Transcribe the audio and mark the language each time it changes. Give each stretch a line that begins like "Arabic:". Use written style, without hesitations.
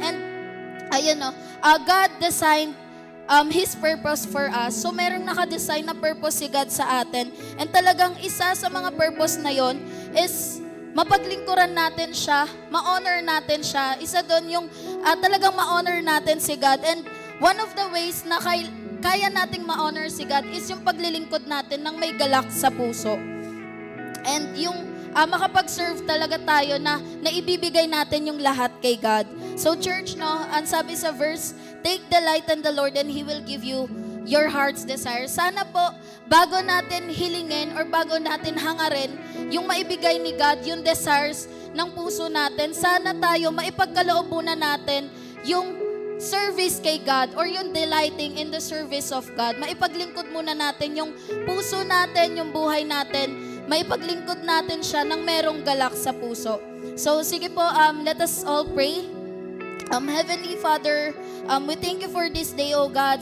English: And, ayun, no, God designed His purpose for us.
Filipino: So, merong nakadesign na purpose si God sa atin. And talagang isa sa mga purpose na yon is mapaglingkuran natin siya, ma-honor natin siya. Isa doon yung talagang ma-honor natin si God.
English: And one of the ways
Filipino: na kaya nating ma-honor si God is yung paglilingkod natin ng may galak sa puso. And yung makapag-serve talaga tayo na naibibigay natin yung lahat kay God.
English: So church, no,
Filipino: ang sabi sa verse,
English: take delight in the Lord and He will give you your heart's desire.
Filipino: Sana po, bago natin hilingin or bago natin hangarin yung maibigay ni God, yung desires ng puso natin, sana tayo maipagkaloob muna natin yung
English: service kay God or yung delighting in the service of God.
Filipino: Maipaglingkod muna natin yung puso natin, yung buhay natin. Maipaglingkod natin siya ng merong galak sa puso.
English: So
Filipino: sige po,
English: let us all pray. Heavenly Father, we thank you for this day, O God.